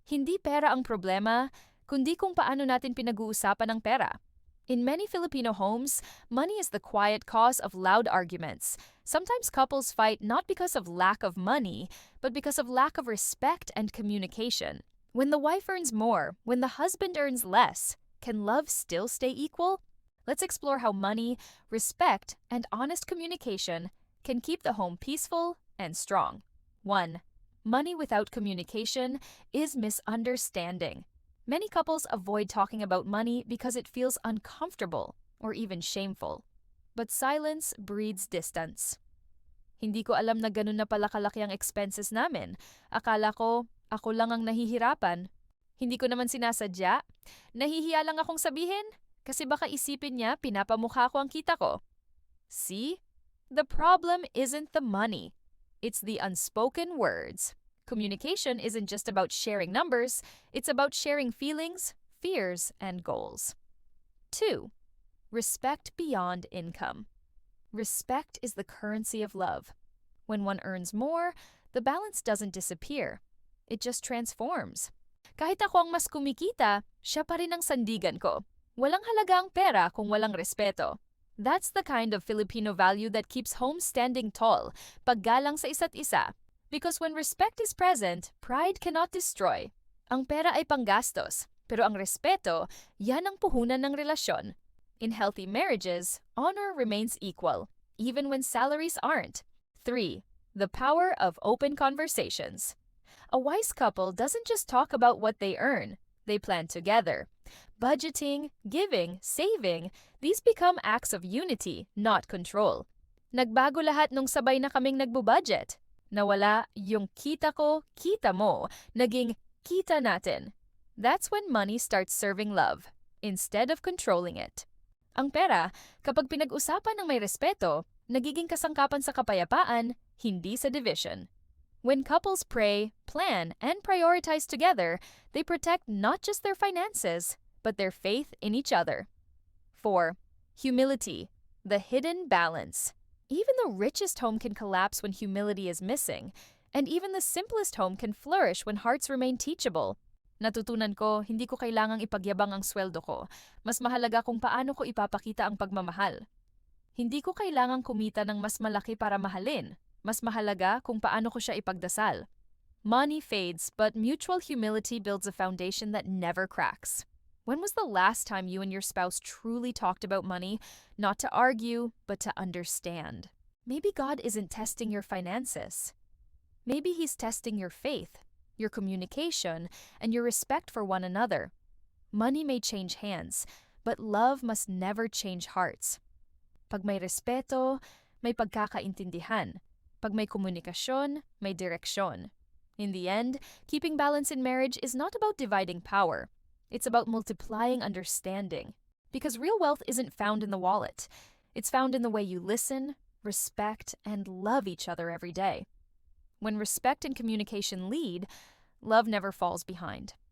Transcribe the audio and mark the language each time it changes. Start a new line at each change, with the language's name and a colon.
Filipino: Hindi pera ang problema, kundi kung paano natin pinag-uusapan ang pera.
English: In many Filipino homes, money is the quiet cause of loud arguments. Sometimes couples fight not because of lack of money, but because of lack of respect and communication. When the wife earns more, when the husband earns less, can love still stay equal? Let's explore how money, respect, and honest communication can keep the home peaceful and strong. 1. Money without communication is misunderstanding. Many couples avoid talking about money because it feels uncomfortable or even shameful. But silence breeds distance.
Filipino: Hindi ko alam na ganun na pala kalaki ang expenses namin. Akala ko, ako lang ang nahihirapan. Hindi ko naman sinasadya. Nahihiya lang akong sabihin kasi baka isipin niya pinapamukha ko ang kita ko.
English: See? The problem isn't the money. It's the unspoken words. Communication isn't just about sharing numbers, it's about sharing feelings, fears, and goals. 2. Respect beyond income. Respect is the currency of love. When one earns more, the balance doesn't disappear. It just transforms.
Filipino: Kahit ako ang mas kumikita, siya pa rin ang sandigan ko. Walang halaga ang pera kung walang respeto.
English: That's the kind of Filipino value that keeps homes standing tall,
Filipino: paggalang sa isa't isa.
English: Because when respect is present, pride cannot destroy.
Filipino: Ang pera ay panggastos, pero ang respeto, yan ang puhunan ng relasyon.
English: In healthy marriages, honor remains equal, even when salaries aren't. 3. The power of open conversations. A wise couple doesn't just talk about what they earn, they plan together. Budgeting, giving, saving, these become acts of unity, not control.
Filipino: Nagbago lahat nung sabay na kaming nagbubudget. Nawala yung kita ko, kita mo, naging kita natin.
English: That's when money starts serving love, instead of controlling it.
Filipino: Ang pera, kapag pinag-usapan ng may respeto, nagiging kasangkapan sa kapayapaan, hindi sa division.
English: When couples pray, plan, and prioritize together, they protect not just their finances, but their faith in each other. 4. Humility, the hidden balance. Even the richest home can collapse when humility is missing, and even the simplest home can flourish when hearts remain teachable. Natutunan ko, hindi ko kailangang ipagyabang ang sweldo ko. Mas mahalaga kung paano ko ipapakita ang pagmamahal. Hindi ko kailangang kumita ng mas malaki para mahalin. Mas mahalaga kung paano ko siya ipagdasal. Money fades, but mutual humility builds a foundation that never cracks. When was the last time you and your spouse truly talked about money, not to argue, but to understand? Maybe God isn't testing your finances. Maybe He's testing your faith, your communication, and your respect for one another. Money may change hands, but love must never change hearts.
Filipino: Pag may respeto, may pagkakaintindihan. Pag may komunikasyon, may direksyon.
English: In the end, keeping balance in marriage is not about dividing power. It's about multiplying understanding. Because real wealth isn't found in the wallet. It's found in the way you listen, respect, and love each other every day. When respect and communication lead, love never falls behind.